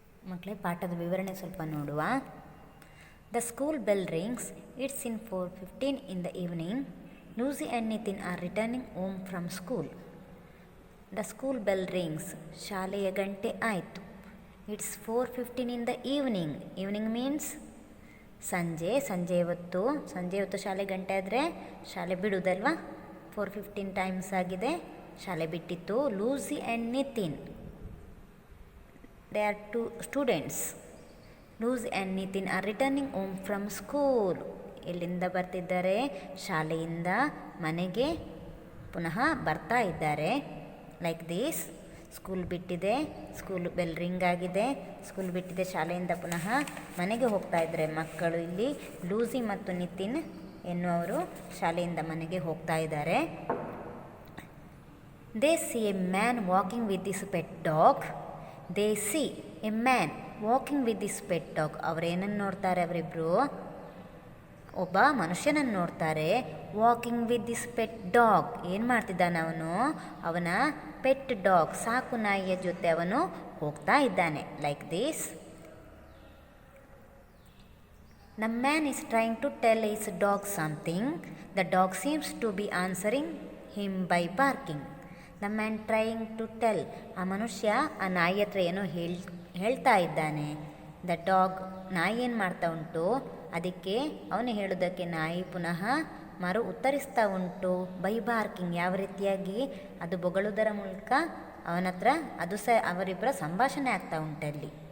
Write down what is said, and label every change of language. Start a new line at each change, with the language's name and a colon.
Kannada: ಮಕ್ಕಳೇ, ಪಾಠದ ವಿವರಣೆ ಸ್ವಲ್ಪ ನೋಡುವ.
English: The school bell rings. It's in 4:15 in the evening. Lucy and Nitin are returning home from school. The school bell rings.
Kannada: ಶಾಲೆಯ ಗಂಟೆ ಆಯಿತು.
English: It's 4:15 in the evening.
Kannada: Evening means ಸಂಜೆ ಹೊತ್ತು ಶಾಲೆ ಗಂಟೆ ಆದರೆ ಶಾಲೆ ಬಿಡುವುದಲ್ವಾ. 4:15 ಟೈಮ್ಸ್ ಆಗಿದೆ, ಶಾಲೆ ಬಿಟ್ಟಿತ್ತು. Lucy and Nitin,
English: They are 2 students. Lucy and Nitin are returning home from school.
Kannada: ಎಲ್ಲಿಂದ ಬರ್ತಿದ್ದಾರೆ? ಶಾಲೆಯಿಂದ ಮನೆಗೆ ಪುನಃ ಬರ್ತಾ ಇದ್ದಾರೆ.
English: Like this.
Kannada: ಸ್ಕೂಲ್ ಬಿಟ್ಟಿದೆ, ಸ್ಕೂಲ್ ಬೆಲ್ ರಿಂಗ್ ಆಗಿದೆ, ಸ್ಕೂಲ್ ಬಿಟ್ಟಿದೆ, ಶಾಲೆಯಿಂದ ಪುನಃ ಮನೆಗೆ ಹೋಗ್ತಾ ಇದ್ದಾರೆ ಮಕ್ಕಳು. ಇಲ್ಲಿ ಲೂಸಿ ಮತ್ತು ನಿತಿನ್ ಎನ್ನುವರು ಶಾಲೆಯಿಂದ ಮನೆಗೆ ಹೋಗ್ತಾ ಇದ್ದಾರೆ.
English: They see a man walking with this pet dog. They see a man walking with this pet dog.
Kannada: ಅವರೇನನ್ನು ನೋಡ್ತಾರೆ ಅವರಿಬ್ಬರು? ಒಬ್ಬ ಮನುಷ್ಯನನ್ನು ನೋಡ್ತಾರೆ.
English: Walking with this pet dog.
Kannada: ಏನು ಮಾಡ್ತಿದ್ದಾನೆ ಅವನು? ಅವನ ಪೆಟ್ ಡಾಗ್, ಸಾಕು ನಾಯಿಯ ಜೊತೆ ಅವನು ಹೋಗ್ತಾ ಇದ್ದಾನೆ.
English: Like this. The man is trying to tell his dog something. The dog seems to be answering him by barking. The man trying to tell.
Kannada: ಆ ಮನುಷ್ಯ ಆ ನಾಯಿ ಹತ್ರ ಏನೋ ಹೇಳ್ತಾ ಇದ್ದಾನೆ. ದ ಡಾಗ್, ನಾಯಿ ಏನು ಮಾಡ್ತಾ ಉಂಟು, ಅದಕ್ಕೆ ಅವನು ಹೇಳೋದಕ್ಕೆ ನಾಯಿ ಪುನಃ ಉತ್ತರಿಸ್ತಾ ಉಂಟು.
English: by barking,
Kannada: ಯಾವ ರೀತಿಯಾಗಿ? ಅದು ಬೊಗಳುವುದರ ಮೂಲಕ ಅವನ ಹತ್ರ ಅದು ಸಹ ಅವರಿಬ್ಬರ ಸಂಭಾಷಣೆ ಆಗ್ತಾ ಉಂಟಲ್ಲಿ.